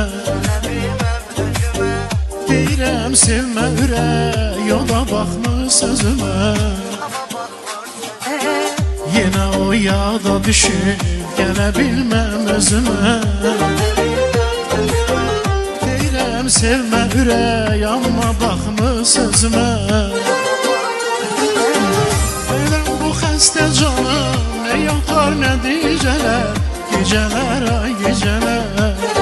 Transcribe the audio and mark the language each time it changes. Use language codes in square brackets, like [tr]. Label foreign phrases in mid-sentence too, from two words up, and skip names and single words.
[az] Deyirəm sevmə ürək, yola baxma sözüme. [tr] Yine o yağda düşüp gelebilmem özüme. [az] Deyirəm sevmə ürək, amma baxma sözüme. [tr] Benim bu xəstə canım ne yatar ne geceler, geceler ay geceler.